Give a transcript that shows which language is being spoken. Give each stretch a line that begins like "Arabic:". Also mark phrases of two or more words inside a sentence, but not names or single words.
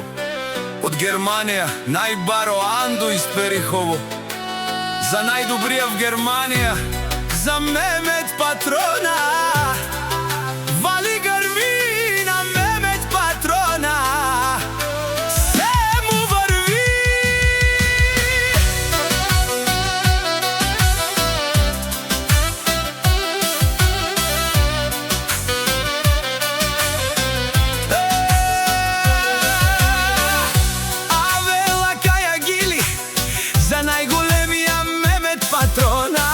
Macedonian: Од Германија, најбаро Андо из Перихово. За најдобрија в Германија, за Мемет Патрона. Вали грми на Мемет Патрона. Се му върви.
Romany: Авела каја гили
Macedonian: за најголемија
Romany: Мемет Патрона.